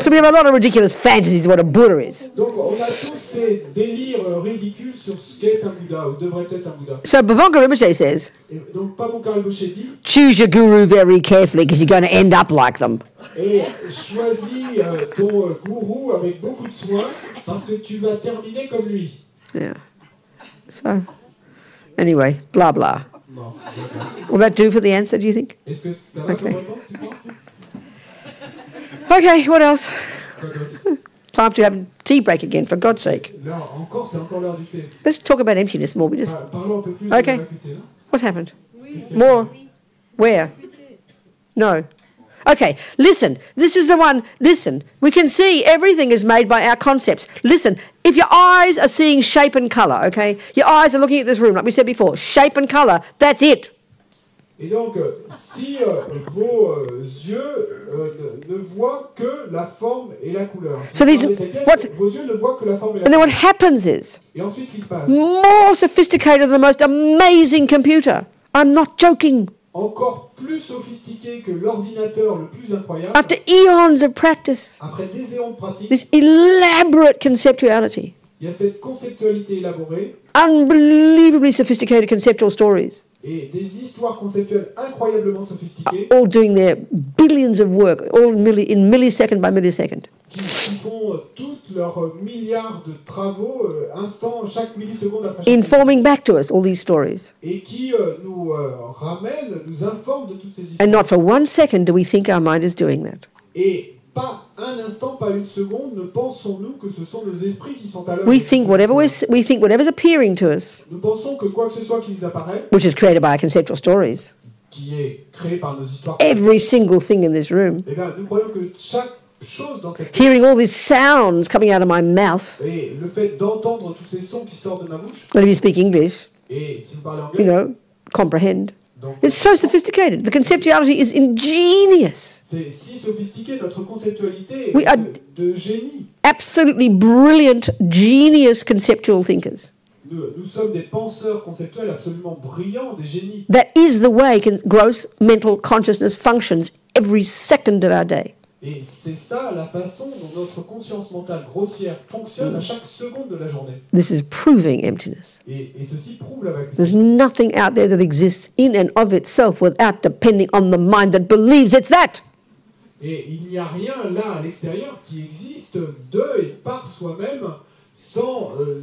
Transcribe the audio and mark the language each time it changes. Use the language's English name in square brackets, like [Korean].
[English] So we have a lot of ridiculous fantasies of what a Buddha is. [French] Donc on a tous ces délires ridicules sur ce qu'est un Bouddha, ou devrait être un Bouddha. [English] So Bhavanga Rinpoche says, [French] Et donc Pabonka Rinpoche dit, [English] choose your guru very carefully because you're going to end up like them. [French] et choisis ton gourou avec beaucoup de soin, parce que tu vas terminer comme lui. [English] Yeah. So, anyway, blah, blah. [French] Bon, [English] Will that do for the answer, do you think? [French] est-ce que ça va comme réponse, tu crois? [English] Okay, what else? [French] Quoi d'autre? [English] Time to have tea break again, for God's sake. [French] Là, c'est encore l'heure du thé. [English] Let's talk about emptiness more. We just, [French] Parlons un peu plus [English] Okay. [French] de l'acuité, là. [English] what happened? More? Where? No. Okay, listen, this is the one, listen, we can see everything is made by our concepts. Listen, if your eyes are seeing shape and colour, okay, your eyes are looking at this room, like we said before, shape and colour, that's it. [French] Et donc, si vos yeux ne voient que la forme et la couleur, [English] So these- [French] vos yeux ne voient que la forme et la [English] And then what [French] couleur. [English] happens is, [French] Et ensuite, ce qui se passe, [English] more sophisticated than the most amazing computer. I'm not joking. [French] encore plus sophistiqué que l'ordinateur le plus incroyable, [English] After eons of practice, [French] après des éons de pratique, [English] this elaborate conceptuality, [French] il y a cette conceptualité élaborée [English] unbelievably sophisticated conceptual stories, [French] et des histoires conceptuelles incroyablement sophistiquées [English] all doing their billions of work, all in millisecond by millisecond. [French] qui font tous leurs milliards de travaux chaque milliseconde après chaque [English] informing back to us all these stories. [French] et qui nous ramènent, nous informent de toutes ces histoires. [English] And not for 1 second do we think our mind is doing that. [French] Et pas un instant, pas une seconde, ne pensons-nous que ce sont nos esprits qui sont à l'œuvre. [English] We think whatever's appearing to us, [French] Nous pensons que quoi que ce soit qui nous apparaît, [English] which is created by our conceptual stories, [French] qui est créé par nos histoires, [English] every single thing in this room, [French] eh bien, nous croyons que chaque chose dans cette [English] hearing all these sounds coming out of my mouth, [French] et le fait d'entendre tous ces sons qui sortent de ma bouche, [English] and if you speak English, [French] et si vous parlez [English] you [French] anglais, [English] know, comprehend. [French] donc [English] It's so sophisticated. The conceptuality is ingenious. [French] c'est si sophistiqué, notre conceptualité [English] We [French] est [English] are- [French] de génie. [English] Absolutely brilliant, genius conceptual thinkers. [French] Nous sommes des penseurs conceptuels absolument brillants, des génies. [English] That is the way gross mental consciousness functions every second of our day. [French] Et c'est ça la façon dont notre conscience mentale grossière fonctionne à chaque seconde de la journée. [English] This is proving emptiness. [French] Et ceci prouve la vacuité. [English] There's nothing out there that exists in and of itself without depending on the mind that believes it's that. [French] Et il n'y a rien là à l'extérieur qui existe de et par soi-même sans,